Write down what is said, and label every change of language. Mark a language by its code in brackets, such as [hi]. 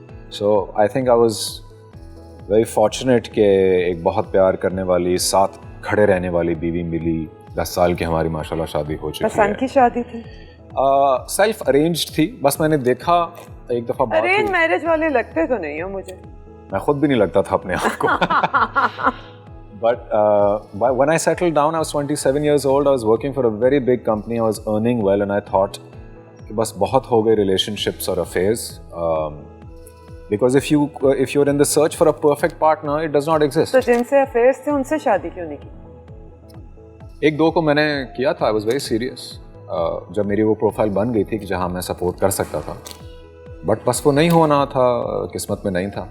[en] So I think I was very fortunate [ur] کہ ایک بہت پیار کرنے والی, ساتھ کھڑے رہنے والی بیوی ملی. 10 سال کی ہماری ماشاءاللہ شادی ہو چکی ہے. پسند کی شادی تھی؟ سیلف ارینجڈ تھی, بس میں نے دیکھا ایک دفعہ بات. ارینج میرج والے لگتے تو نہیں ہو مجھے. میں خود بھی نہیں لگتا تھا اپنے آپ کو. [en] But when I settled down, I was 27 years old. I was working for a very big company. I was earning well and I thought [ur] کہ بس بہت ہو گئے [en] relationships [ur] اور [en] affairs. Because if you're in the search for a perfect partner, it does not exist. [ur] تو جن سے affairs تھے ان سے شادی کیوں نہیں کی؟ 1-2 کو میں نے کیا تھا. [en] I was very serious. [ur] جب میری وہ پروفائل بن گئی تھی کہ جہاں میں سپورٹ کر سکتا تھا, بٹ بس وہ نہیں ہونا تھا, قسمت میں نہیں تھا.